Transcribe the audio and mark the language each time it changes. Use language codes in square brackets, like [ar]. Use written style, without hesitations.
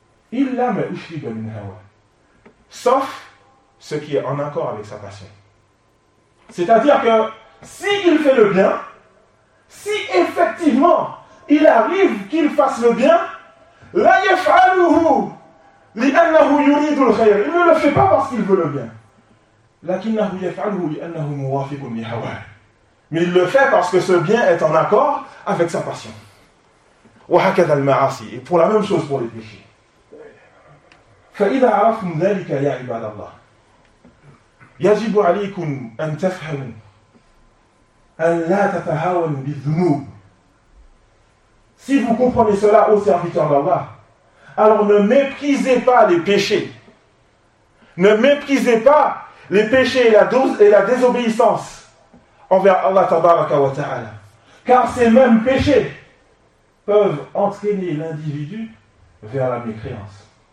[ar] Illa ma ushriba min hawa. [fr] Sauf ce qui est en accord avec sa passion. C'est-à-dire que s'il fait le bien, si effectivement il arrive qu'il fasse le bien, [ar] la yaf'aluhu li'annahu yuridu al-khayr. [fr] Il ne le fait pas parce qu'il veut le bien. [ar] لكنه يفعله لأنه موافق لهواه. [fr] Mais il le fait parce que ce bien est en accord avec sa passion. [ar] وهكذا المعاصي. [fr] Et pour la même chose pour les péchés. [ar] فإذا عرفتم ذلك يا عباد الله يجب عليكم أن تفهموا أن لا تتهاونوا بالذنوب. [fr] Si vous comprenez cela, ô serviteur d'Allah, alors ne méprisez pas les péchés. Ne méprisez pas les péchés et la désobéissance envers Allah tabaraka wa ta'ala. Car ces mêmes péchés peuvent entraîner l'individu vers la mécréance.